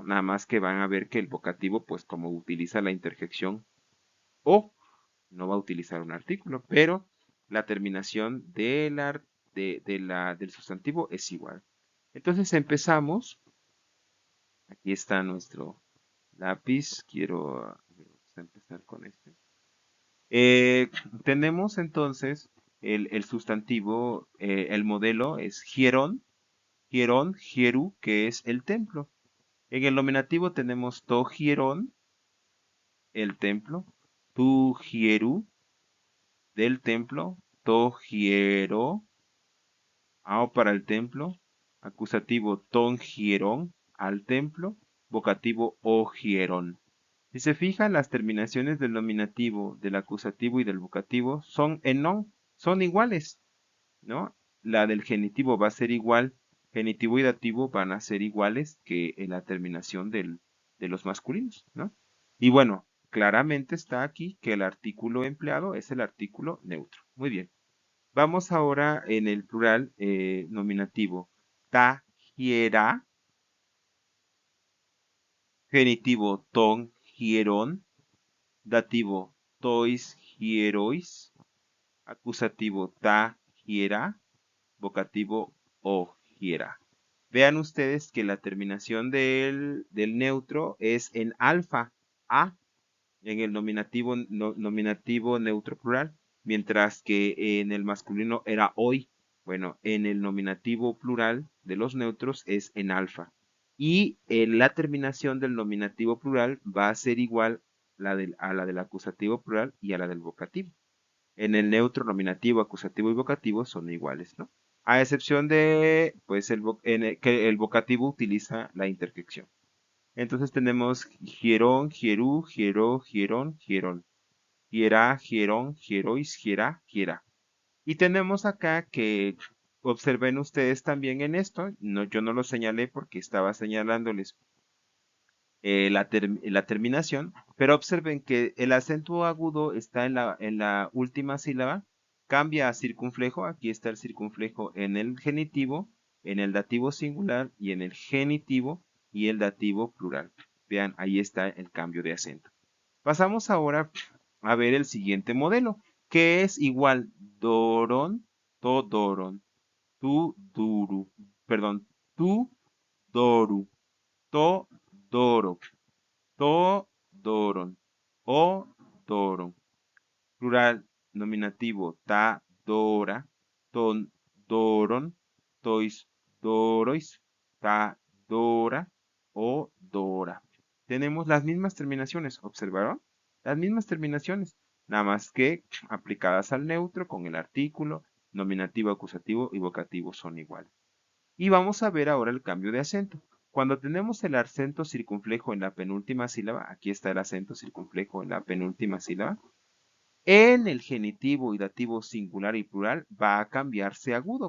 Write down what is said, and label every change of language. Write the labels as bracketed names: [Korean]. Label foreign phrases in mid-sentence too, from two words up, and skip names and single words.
[Spanish] Nada más que van a ver que el vocativo, pues como utiliza la interjección o, no va a utilizar un artículo, pero la terminación del sustantivo es igual. Entonces empezamos. Aquí está nuestro lápiz. Quiero empezar con este. Tenemos entonces el sustantivo, el modelo es [Greek] ἱερόν, ἱερόν, ἱεροῦ, [Spanish] que es el templo. En el nominativo tenemos [Greek] τὸ ἱερόν, [Spanish] el templo, [Greek] τοῦ ἱεροῦ, [Spanish] del templo, [Greek] τῷ ἱερῷ, [Spanish] ao para el templo, acusativo [Greek] τὸν ἱερόν, [Spanish] al templo, vocativo [Greek] ὦ ἱερόν. [Spanish] Si se fijan, las terminaciones del nominativo, del acusativo y del vocativo son en non, son iguales, ¿no? La del genitivo va a ser igual, genitivo y dativo van a ser iguales que en la terminación de los masculinos, ¿no? Y bueno, claramente está aquí que el artículo empleado es el artículo neutro. Muy bien. Vamos ahora en el plural nominativo. [Greek] Τά, ἱερά, genitivo τῶν, ἱερῶν, dativo τοῖς, ἱεροῖς, acusativo τά, ἱερά, vocativo ὦ ἱερά. [Spanish] Vean ustedes que la terminación del neutro es en alfa, a, en el nominativo neutro plural, mientras que en el masculino era hoy. Bueno, en el nominativo plural de los neutros es en alfa. Y la terminación del nominativo plural va a ser igual a la del acusativo plural y a la del vocativo. En el neutro, nominativo, acusativo y vocativo son iguales, ¿no? A excepción de, pues, que el vocativo utiliza la interjección. Entonces tenemos [Greek] ἱερόν, ἱεροῦ, ἱερῷ, ἱερόν, ἱερόν. Ἱερά, ἱερῶν, ἱεροῖς, ἱερά, ἱερά. [Spanish] Y tenemos acá que observen ustedes también en esto, no, yo no lo señalé porque estaba señalándoles la terminación, pero observen que el acento agudo está en la última sílaba, cambia a circunflejo, aquí está el circunflejo en el genitivo, en el dativo singular y en el genitivo y el dativo plural. Vean, ahí está el cambio de acento. Pasamos ahora a ver el siguiente modelo, que es igual [Greek] δῶρον, τὸ δῶρον, τοῦ δουρου, perdón, τοῦ δώρου, τῷ δώρῳ, τὸ δῶρον, ὦ δῶρον. [Spanish] Plural nominativo [Greek] τὰ δῶρα, τῶν δώρων, τοῖς δώροις, τὰ δῶρα ὦ δῶρα. [Spanish] Tenemos las mismas terminaciones, ¿observaron? Las mismas terminaciones, nada más que aplicadas al neutro con el artículo, nominativo, acusativo y vocativo son iguales. Y vamos a ver ahora el cambio de acento. Cuando tenemos el acento circunflejo en la penúltima sílaba, aquí está el acento circunflejo en la penúltima sílaba, en el genitivo y dativo singular y plural va a cambiarse agudo.